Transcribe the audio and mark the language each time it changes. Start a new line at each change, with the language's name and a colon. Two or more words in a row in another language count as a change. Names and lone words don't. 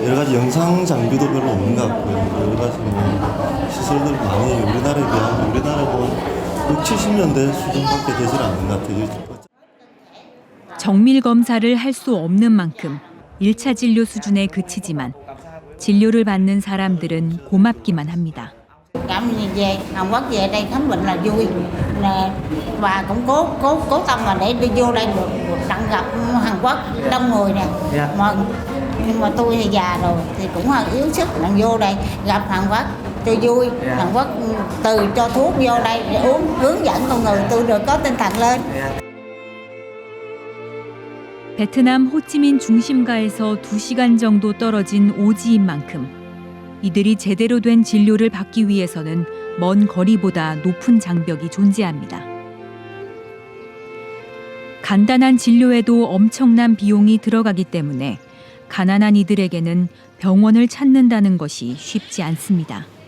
Korean: 여러 가지 영상 장비도 별로 없는 것 같고요. 여러 가지 시설들 많이 우리나라에 비하면 우리나라도 6, 70년대 수준밖에 되질 않는 것 같아요. 정밀 검사를 할 수 없는 만큼 1차 진료 수준에 그치지만 진료를 받는 사람들은 고맙기만 합니다.
Vietnamese: Cảm về Hàn Quốc về đây khám bệnh là vui và cũng cố tâm là để đi vô đây được đặng gặp Hàn Quốc đông người nè. Nhưng mà tôi thì già rồi thì cũng hơi yếu sức đặng vô đây gặp Hàn Quốc tôi vui. Hàn Quốc từ cho thuốc vô đây để uống hướng dẫn con người tôi được có tinh thần lên.
Korean: 베트남 호치민 중심가에서 2시간 정도 떨어진 오지인 만큼 이들이 제대로 된 진료를 받기 위해서는 먼 거리보다 높은 장벽이 존재합니다. 간단한 진료에도 엄청난 비용이 들어가기 때문에 가난한 이들에게는 병원을 찾는다는 것이 쉽지 않습니다.